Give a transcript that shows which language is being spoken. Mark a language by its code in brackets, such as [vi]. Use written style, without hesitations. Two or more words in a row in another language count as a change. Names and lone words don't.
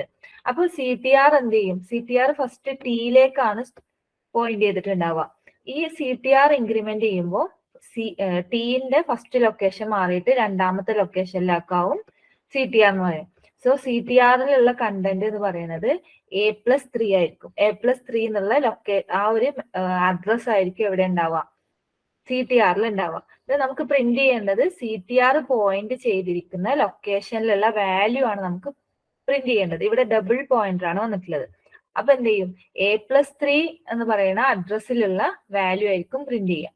[ml] അപ്പൊ CTR എന്ത് ചെയ്യും, CTR ഫസ്റ്റ് ടിയിലേക്കാണ് പോയിന്റ് ചെയ്തിട്ടുണ്ടാവുക. ഈ CTR ഇൻക്രിമെന്റ് ചെയ്യുമ്പോൾ ടിന്റെ [en] first location [ml] മാറിയിട്ട് രണ്ടാമത്തെ ലൊക്കേഷനിലേക്കാവും CTR എന്ന് പറയും. സോ CTRിലുള്ള കണ്ടന്റ് എന്ന് പറയുന്നത് [en] a plus 3 [ml] ആയിരിക്കും. [en] a plus 3 [ml] എന്നുള്ള ആ ഒരു അഡ്രസ് ആയിരിക്കും എവിടെ ഉണ്ടാവുക, CTRൽ ഉണ്ടാവുക. നമുക്ക് പ്രിന്റ് ചെയ്യേണ്ടത് CTR പോയിന്റ് ചെയ്തിരിക്കുന്ന ലൊക്കേഷനിലുള്ള വാല്യൂ ആണ് നമുക്ക് പ്രിന്റ് ചെയ്യേണ്ടത്. ഇവിടെ [en] double pointer [ml] ആണ് വന്നിട്ടുള്ളത്. അപ്പൊ എന്ത് ചെയ്യും, [en] a plus 3 [ml] എന്ന് പറയുന്ന അഡ്രസ്സിലുള്ള വാല്യൂ ആയിരിക്കും പ്രിന്റ് ചെയ്യുക.